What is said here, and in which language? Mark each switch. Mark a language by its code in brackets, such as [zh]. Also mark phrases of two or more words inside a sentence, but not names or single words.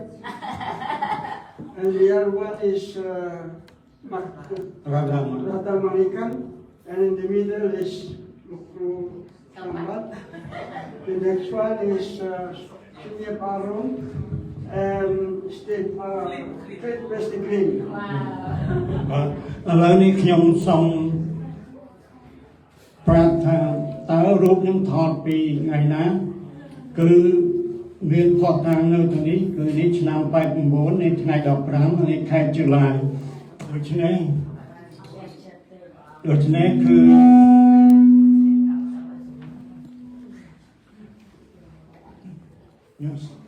[en] And the other one is Radha Manikan. And in the middle is Lukru Sambat. The next one is Surya Parung and Steve West Green. [km] ឥឡូវនេះខ្ញុំសូមប្រាប់ថាតើរូបខ្ញុំថតពីថ្ងៃណាគឺមានផុសតាំងនៅទីនេះគឺនេះឆ្នាំ89នេះថ្ងៃ15នេះខែតុលាដូច្នេះគឺ Yes.